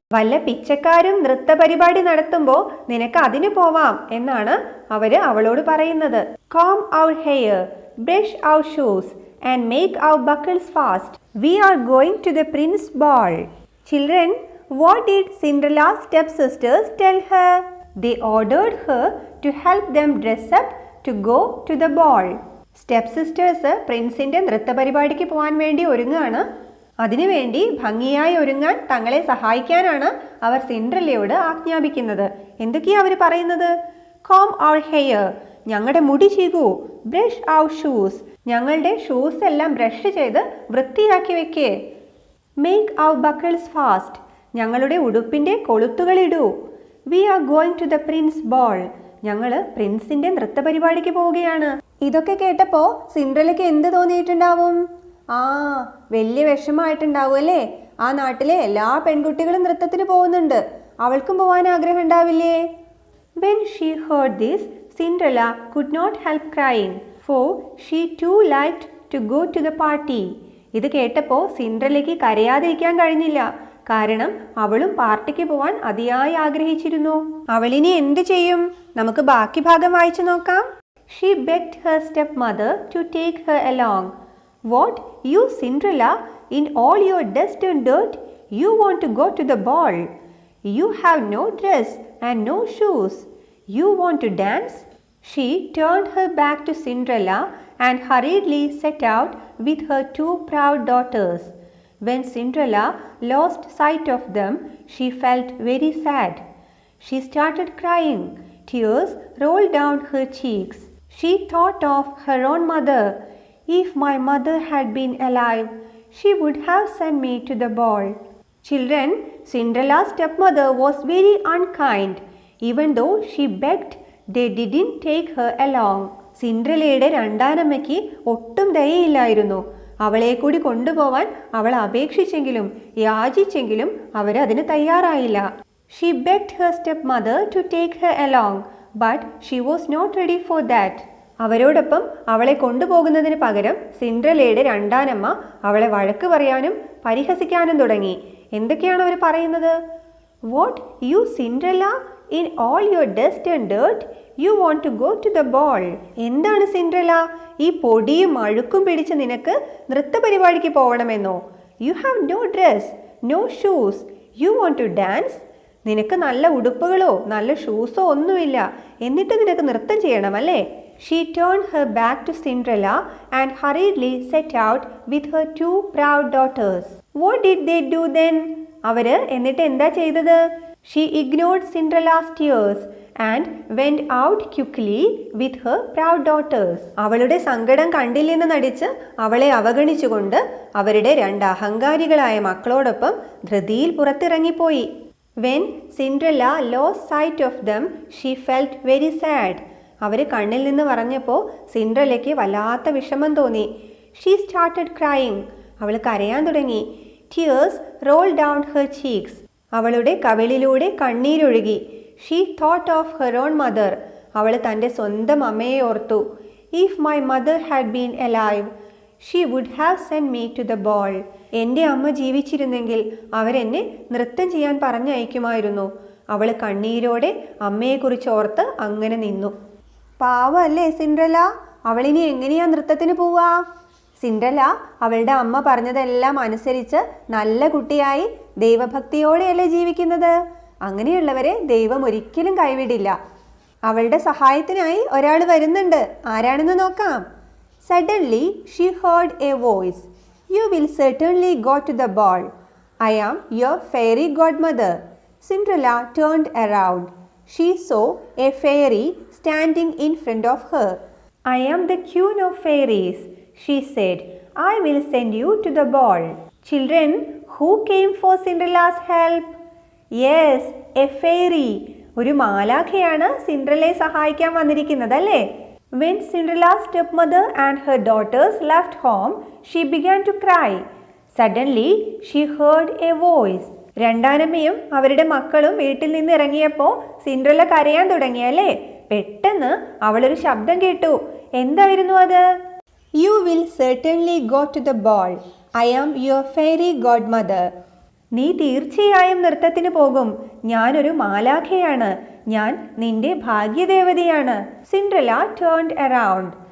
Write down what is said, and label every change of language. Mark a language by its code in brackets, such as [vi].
[ml] വല്ല പിച്ചക്കാരും നൃത്ത പരിപാടി നടത്തുമ്പോൾ നിനക്ക് അതിന് പോവാം എന്നാണ് അവളോട് പറയുന്നത്. [en] Comb our hair, brush our shoes and make our buckles fast. We are going to the prince's ball. Children, what did Cinderella's stepsisters tell her? They ordered her to help them dress up to go to the ball. [ml] സ്റ്റെപ്സിസ്റ്റേഴ്സ് പ്രിൻസിന്റെ നൃത്ത പരിപാടിക്ക് പോകാൻ വേണ്ടി ഒരുങ്ങുകയാണ്. അതിനുവേണ്ടി ഭംഗിയായി ഒരുങ്ങാൻ തങ്ങളെ സഹായിക്കാനാണ് അവർ സിൻഡ്രല്ലയോട് ആജ്ഞാപിക്കുന്നത്. എന്തൊക്കെയാണ് അവർ പറയുന്നത്? [en] comb our hair, [ml] ഞങ്ങളുടെ മുടി ചീകൂ. [en] brush our shoes, [ml] ഞങ്ങളുടെ ഷൂസ് എല്ലാം ബ്രഷ് ചെയ്ത് വൃത്തിയാക്കി വെക്കേ. [en] Make our buckles fast. [ml] ഞങ്ങളുടെ ഉടുപ്പിൻ്റെ കൊളുത്തുകളിടൂ. [en] We are going to the prince ball. [ml] ഞങ്ങൾ പ്രിൻസിന്റെ നൃത്തപരിപാടിക്ക് പോവുകയാണ്. ഇതൊക്കെ കേട്ടപ്പോൾ സിൻഡ്രല്ലയ്ക്ക് എന്ത് തോന്നിയിട്ടുണ്ടാവും? വലിയ വിഷമമായിട്ടുണ്ടാവും അല്ലേ? ആ നാട്ടിലെ എല്ലാ പെൺകുട്ടികളും നൃത്തത്തിന് പോകുന്നുണ്ട്, അവൾക്കും പോകാൻ ആഗ്രഹം ഉണ്ടാവില്ലേ? [en] When she heard this, Cinderella could not help crying, for she too liked to go to the party. [ml] ഇത് കേട്ടപ്പോൾ സിൻഡ്രല്ലയ്ക്ക് കരയാതിരിക്കാൻ കഴിഞ്ഞില്ല, കാരണം അവളും പാർട്ടിക്ക് പോവാൻ അതിയായി ആഗ്രഹിച്ചിരുന്നു. അവളിനി എന്ത് ചെയ്യും? നമുക്ക് ബാക്കി ഭാഗം വായിച്ചു നോക്കാം. [en] She begged her stepmother to take her along. What, you Cinderella, in all your dust and dirt, you want to go to the ball? You have no dress and no shoes. You want to dance? She turned her back to Cinderella and hurriedly set out with her two proud daughters. When Cinderella lost sight of them, she felt very sad. She started crying. Tears rolled down her cheeks. She thought of her own mother. If my mother had been alive, she would have sent me to the ball. Children, Cinderella's stepmother was very unkind. Even though she begged, they didn't take her along. [ml] സിൻഡ്രല്ലയുടെ രണ്ടാനമ്മയ്ക്ക് ഒട്ടും ദയയില്ലായിരുന്നു. അവളെ കൂടി കൊണ്ടുപോവാൻ അവൾ അപേക്ഷിച്ചെങ്കിലും യാചിച്ചെങ്കിലും അവരതിന് തയ്യാറായില്ല. [en] She begged her stepmother to take her along, but she was not ready for that. [ml] അവരോടൊപ്പം അവളെ കൊണ്ടുപോകുന്നതിന് പകരം സിൻഡ്രല്ലയുടെ രണ്ടാനമ്മ അവളെ വഴക്ക് പറയാനും പരിഹസിക്കാനും തുടങ്ങി. എന്തൊക്കെയാണ് അവർ പറയുന്നത്? [en] What, you Cinderella, in all your dust and dirt, you want to go to the ball? [ml] എന്താണ് സിൻഡ്രല്ല, ഈ പൊടിയും അഴുക്കും പിടിച്ച് നിനക്ക് നൃത്തപരിപാടിക്ക് പോകണമെന്നോ? [en] You have no dress, no shoes, you want to dance? [ml] നിനക്ക് നല്ല ഉടുപ്പുകളോ നല്ല ഷൂസോ ഒന്നുമില്ല, എന്നിട്ട് നിനക്ക് നൃത്തം ചെയ്യണമല്ലേ? [en] She turned her back to Cinderella and hurriedly set out with her two proud daughters. What did they do then? [ml] അവര് എന്നിട്ട് എന്താ ചെയ്തത്? [en] She ignored Cinderella's tears and went out quickly with her proud daughters. [ml] അവളുടെ സങ്കടം കണ്ടില്ലെന്ന് നടിച്ച് അവളെ അവഗണിച്ചുകൊണ്ട് അവരുടെ രണ്ട് അഹങ്കാരികളായ മക്കളോടൊപ്പം ധൃതിയിൽ പുറത്തിറങ്ങിപ്പോയി. [en] When Cinderella lost sight of them, she felt very sad. [ml] അവർ കണ്ണിൽ നിന്ന് പറഞ്ഞപ്പോൾ സിൻഡ്രല്ലയ്ക്ക് വല്ലാത്ത വിഷമം തോന്നി. [en] She started crying. [ml] അവൾ കരയാൻ തുടങ്ങി. [en] Tears rolled down her cheeks. [ml] അവളുടെ കവിളിലൂടെ കണ്ണീരൊഴുകി. [en] She thought of her own mother. [ml] അവൾ തൻ്റെ സ്വന്തം അമ്മയെ ഓർത്തു. [en] If my mother had been alive, she would have sent me to the ball. [ml] എൻ്റെ അമ്മ ജീവിച്ചിരുന്നെങ്കിൽ അവരെന്നെ നൃത്തം ചെയ്യാൻ പറഞ്ഞയക്കുമായിരുന്നു. അവൾ കണ്ണീരോടെ അമ്മയെക്കുറിച്ച് ഓർത്ത് അങ്ങനെ നിന്നു. പാവല്ലേ സിൻഡ്രല്ല, അവളിനി എങ്ങനെയാ നൃത്തത്തിന് പോവാ? സിൻഡ്രല്ല അവളുടെ അമ്മ പറഞ്ഞതെല്ലാം അനുസരിച്ച് നല്ല കുട്ടിയായി ദൈവഭക്തിയോടെയല്ലേ ജീവിക്കുന്നത്. അങ്ങനെയുള്ളവരെ ദൈവം ഒരിക്കലും കൈവിടില്ല. അവളുടെ സഹായത്തിനായി ഒരാൾ വരുന്നുണ്ട്. ആരാണെന്ന് നോക്കാം. [en] Suddenly she heard a voice. You will certainly go to the ball. I am your fairy godmother. Cinderella turned around. She saw a fairy standing in front of her. I am the queen of fairies, she said. I will send you to the ball. Children, who came for Cinderella's help? Yes, a fairy. [ml] ഒരു മാലാഖയാണ് സിൻഡ്രല്ലയെ സഹായിക്കാൻ വന്നിരിക്കുന്നത് അല്ലേ? [en] When Cinderella's stepmother and her daughters left home, she began to cry. Suddenly, she heard a voice. [ml] രണ്ടാനമ്മയും അവരുടെ മക്കളും വീട്ടിൽ നിന്ന് ഇറങ്ങിയപ്പോൾ Cinderella കരയാൻ തുടങ്ങിയല്ലേ? പെട്ടെന്ന് അവളൊരു ശബ്ദം കേട്ടു. എന്തായിരുന്നു അത്? [en] You will certainly go to the ball. I am your fairy godmother. [ml] നീ തീർച്ചയായും നൃത്തത്തിന് പോകും. ഞാനൊരു മാലാഖയാണ്. ഞാൻ നിന്റെ ഭാഗ്യദേവതയാണ്. Cinderella [en] turned around.